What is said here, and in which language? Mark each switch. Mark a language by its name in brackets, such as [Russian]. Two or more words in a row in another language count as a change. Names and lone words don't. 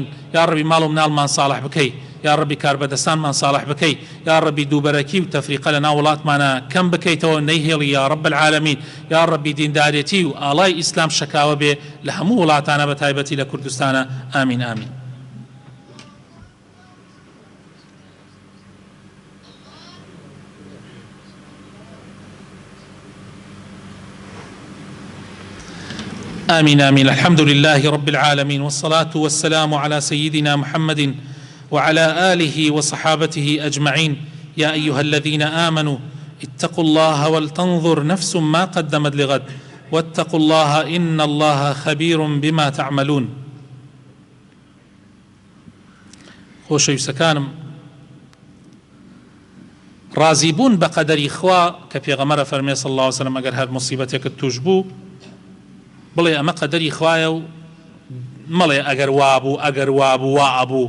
[Central Kurdish] یا ڕەبی ماڵ و مناڵمان ساڵح بکەی، یا ڕەبی کاربەدەستانمان ساڵح بکەی، یا ڕەبی دووبەرەکی و تەفریقە لە ناو وڵاتمانە کەم بکەیتەوە نەیهێڵی [Arabic] یا رب العالمین. [Central Kurdish] یا ڕەبی دیندارێتی و ئاڵای ئیسلام شەکاوە بێ لە هەموو وڵاتانە بە تایبەتی لە کوردستانە. ئامین ئامین. [Arabic] آمين آمين. الحمد لله رب العالمين، والصلاة والسلام على سيدنا محمد وعلى آله وصحابته أجمعين. يا أيها الذين آمنوا اتقوا الله ولتنظر نفس ما قدمت لغد واتقوا الله إن الله خبير بما تعملون. [Central Kurdish] خۆشەویستەکانم، رازیبوون بە قەدەری خوا کە پێغەمبەر فەرمێ [Arabic] صلی الله عليه وسلم [Central Kurdish] ئەگەر هەر مصیبەتێکت توش بوو بڵێ ئەمە قەدەری خوایە و مەڵێ ئەگەر وابوو ئەگەر وابوو وا ئەبوو.